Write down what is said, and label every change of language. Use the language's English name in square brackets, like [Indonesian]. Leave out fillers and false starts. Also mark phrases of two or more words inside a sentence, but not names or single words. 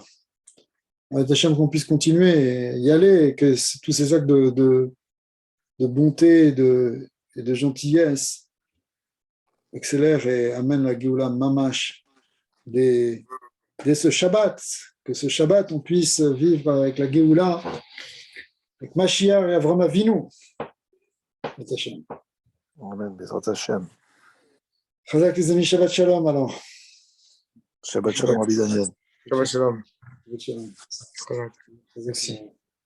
[French] Hachem qu'on puisse continuer et y aller, et que tous ces actes de bonté et de gentillesse accélèrent et amènent la [Hebrew] גאולה ממש [French] dès ce Shabbat, que ce Shabbat on puisse vivre avec la Géoula, avec Mashiach et Avram Avinu. [Hebrew] אמן, בעזרת השם. [French] Chazak les amis, [Hebrew] שבת שלום alors. שבת שלום, Rabbi Daniel. שבת שלום. שבת שלום. Chazak. [French] Merci.